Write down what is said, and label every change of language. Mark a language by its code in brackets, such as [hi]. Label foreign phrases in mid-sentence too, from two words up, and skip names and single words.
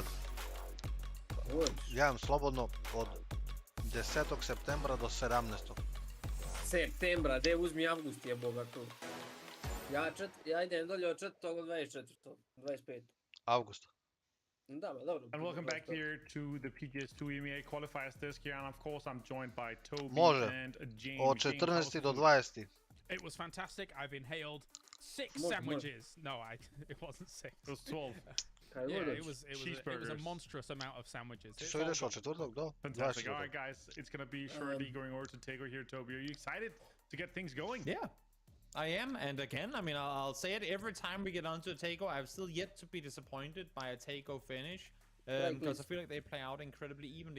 [sr] Hoćeš. Ja imam slobodno od 10. septembra do 17. Septembra, de uzmi avgust je boga tu. Ja idem dolje od 4. do 24. 25. Avgusta. Da, dobro. [en] And welcome back here to the PGS 2 EMEA qualifiers desk here, and of course I'm joined by Toby and James. [sr] Od 14. do 20. [en] It was fantastic. I've inhaled 6 sandwiches. No, it wasn't 6. It was 12. Yeah, it was a monstrous amount of sandwiches. [sr] Što ideš od 4. do? [en] Fantastic. All right, guys, it's going to be shortly going over to Tego here, Toby. Are you excited get things going. Yeah. I am, and again, I mean, I'll say it every time we get onto a Taeko. I've still yet to be disappointed by a Taeko finish, because I feel like they play out incredibly evenly.